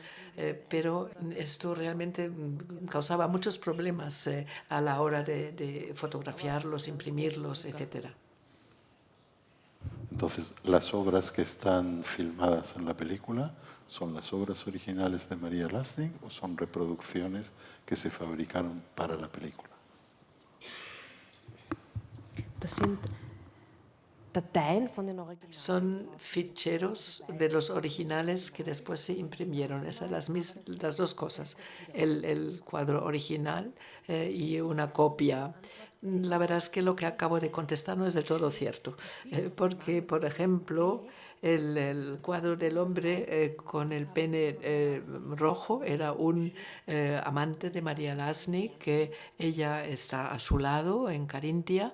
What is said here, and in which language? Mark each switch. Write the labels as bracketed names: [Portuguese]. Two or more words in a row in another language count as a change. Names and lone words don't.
[Spanish] Pero esto realmente causaba muchos problemas a la hora de fotografiarlos, imprimirlos, etc. Entonces, las obras que están filmadas en la película son las obras originales de María Lasnik o son reproducciones que se fabricaron para la película. [German] Das sind Dateien von den Originalen. [Spanish] Son ficheros de los originales que después se imprimieron. Esas las dos cosas, el cuadro original y una copia. La verdad es que lo que acabo de contestar no es del todo cierto, porque, por ejemplo, el cuadro del hombre con el pene rojo era un amante de María Lasnik, que ella está a su lado en Carintia.